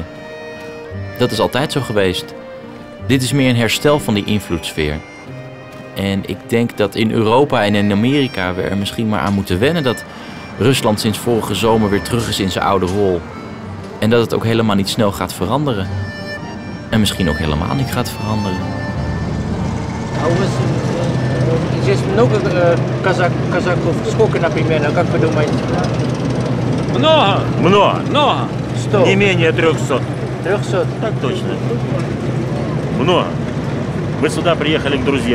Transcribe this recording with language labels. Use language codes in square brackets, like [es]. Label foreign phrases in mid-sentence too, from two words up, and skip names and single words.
[nl] Dat is altijd zo geweest. Dit is meer een herstel van die invloedssfeer. En ik denk dat in Europa en in Amerika we er misschien maar aan moeten wennen dat Rusland sinds vorige zomer weer terug is in zijn oude rol. En dat het ook helemaal niet snel gaat veranderen. En misschien ook helemaal niet gaat veranderen. [ru] Здесь много казаков. Сколько, например, как вы думаете? Много. Много. Много. 100. Не менее 300. 300? Так точно. Много. Мы сюда приехали к друзьям.